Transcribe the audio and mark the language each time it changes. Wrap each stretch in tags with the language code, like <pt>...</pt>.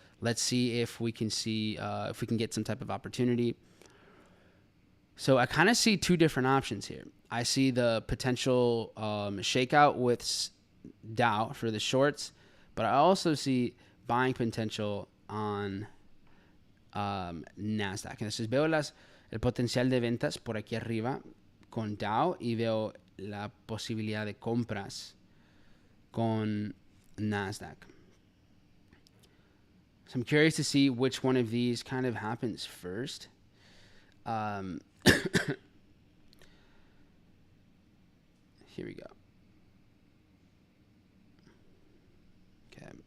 <en>Let's see if we can get some type of opportunity. So I kind of see two different options here. I see the potential shakeout with Dow for the shorts, but I also see buying potential on Nasdaq.</en> <es>Entonces veo el potencial de ventas por aquí arriba con Dow y veo la posibilidad de compras con Nasdaq.</es> <en>So I'm curious to see which one of these kind of happens first. Here we go. Okay.</en>